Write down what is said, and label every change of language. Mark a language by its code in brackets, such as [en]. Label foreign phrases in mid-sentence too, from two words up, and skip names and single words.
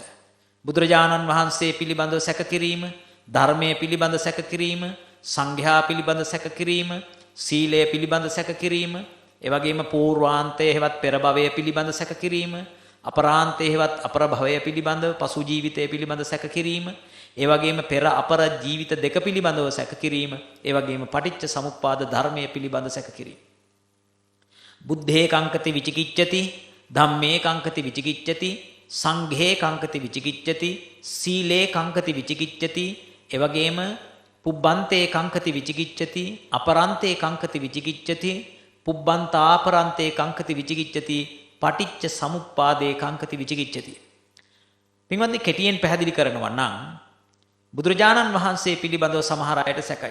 [si] බුදුරජාණන් වහන්සේ පිළිබඳව සැක කිරීම, ධර්මයේ පිළිබඳ සැක කිරීම, සංඝයා පිළිබඳ සැක කිරීම, සීලය පිළිබඳ සැක කිරීම, ඒ වගේම పూర్වාන්තයේ හෙවත් පෙර භවයේ පිළිබඳ සැක කිරීම, අපරාන්තයේ හෙවත් අපර භවයේ පිළිබඳව පසු ජීවිතයේ පිළිබඳ සැක කිරීම, ඒ වගේම පෙර අපර ජීවිත දෙක පිළිබඳව සැක කිරීම, ඒ වගේම පටිච්ච සමුප්පාද ධර්මයේ පිළිබඳ සැක කිරීම. [pi] බුද්ධේ කංකති විචිකිච්ඡති, ධම්මේ කංකති විචිකිච්ඡති, සංඝේ කංකති විචිකිච්ඡති, සීලේ කංකති විචිකිච්ඡති, [si] ඒ වගේම [pi] පුබ්බන්තේ කංකති විචිකිච්ඡති අපරන්තේ කංකති විචිකිච්ඡති පුබ්බන්තාපරන්තේ කංකති විචිකිච්ඡති පටිච්ච සමුප්පාදේ කංකති විචිකිච්ඡති. [si] පින්වත්නි කෙටියෙන් පැහැදිලි කරනවා නම් බුදුරජාණන් වහන්සේ පිළිබඳව සමහර අයට සැකයි.